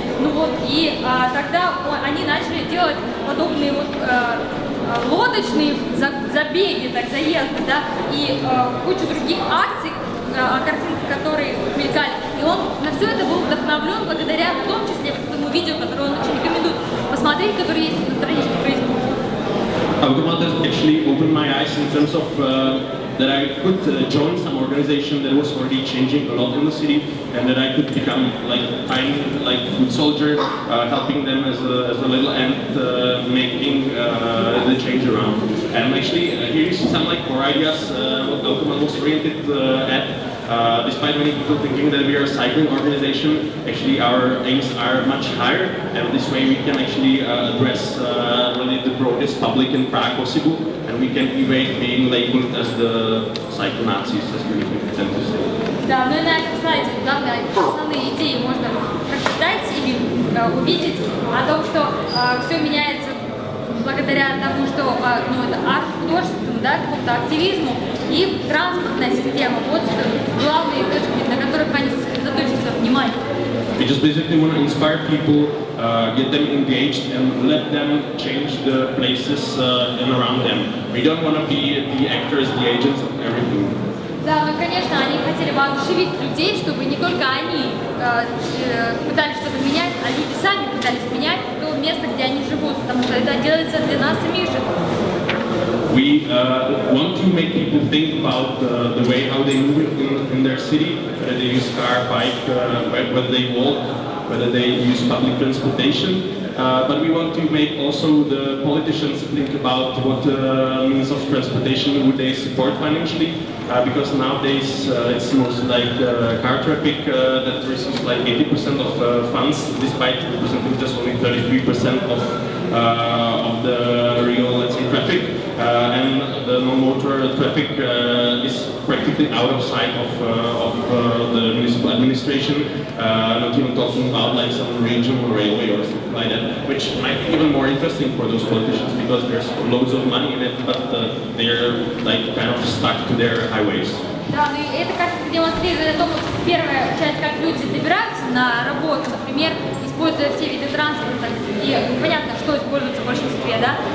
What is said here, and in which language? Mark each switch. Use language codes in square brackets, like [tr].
[ru] Ну вот, и тогда они начали делать подобные вот лодочные забеги, так, заезды, да, и кучу других акций, картинки, которые мелькали. И он на все это был вдохновлен благодаря, в том числе, вот этому видео, которое он очень рекомендует посмотреть, которое есть на страничке в Facebook. [en] Automat has actually opened my eyes in terms of that I could join some organization that was already changing a lot in the city, and that I could become like tiny like food soldier, helping them as a little ant, making the change around. And actually, here you see some like core ideas what Automat was oriented at. Despite many people thinking that we are a cycling organization, actually our aims are much higher, and this way we can actually address really the broadest public in Prague possible, and we can evade being labeled as the cycle Nazis, as we tend to say. [ru] Да, ну и на этом слайде главное, основные идеи можно прочитать или увидеть о том, что все меняется благодаря тому, что это арт-художеству, да, какому-то активизму и транспортная система. Вот главные точки, на которых они сосредоточат свое внимание. [en] We just basically want to inspire people, get them engaged, and let them change the places and around them. We don't want to be the actors, the agents of everything. [ru] Да, ну конечно, они хотели воодушевить людей, чтобы не только они пытались что-то менять, а люди сами пытались менять то место, где они живут, потому что это делается для нас самих же. [en] We want to make people think about the way how they move in their city, whether they use car, bike, whether they walk, whether they use public transportation. But we want to make also the politicians think about what means of transportation would they support financially, because nowadays it's mostly like car traffic that receives like 80% of funds, despite representing just only 33% of the real, let's say, traffic. And the non-motor traffic is practically out of sight of the municipal administration, not even talking about like some regional railway or something like that, which might be even more interesting for those politicians because there's loads of money in it, but they're like kind of stuck to their highways. [ru] Да, ну и это как демонстрирует о том, первая часть, как люди добираются на работу, например, используя все виды транспорта, и понятно, что используется в большинстве, да.